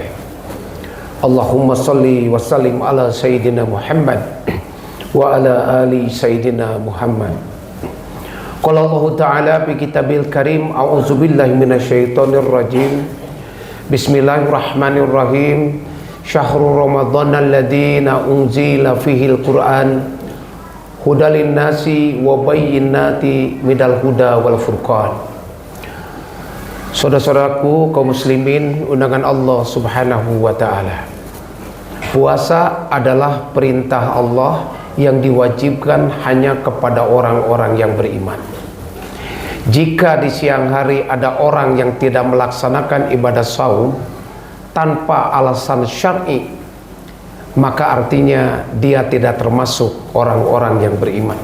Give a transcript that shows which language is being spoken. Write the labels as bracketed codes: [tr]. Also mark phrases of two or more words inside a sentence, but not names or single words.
[ar] اللهم صل وسلم على سيدنا محمد وعلى آل سيدنا محمد. قال الله تعالى في الكتاب الكريم، أعوذ بالله من الشيطان الرجيم. بسم الله الرحمن الرحيم. شهر رمضان الذي أنزل فيه القرآن هدى للناس وبينات من الهدى والفرقان. [id] Saudara-saudaraku kaum muslimin undangan Allah [ar] سبحانه وتعالى. [id] Puasa adalah perintah Allah yang diwajibkan hanya kepada orang-orang yang beriman. Jika di siang hari ada orang yang tidak melaksanakan ibadah saum tanpa alasan syar'i, maka artinya dia tidak termasuk orang-orang yang beriman.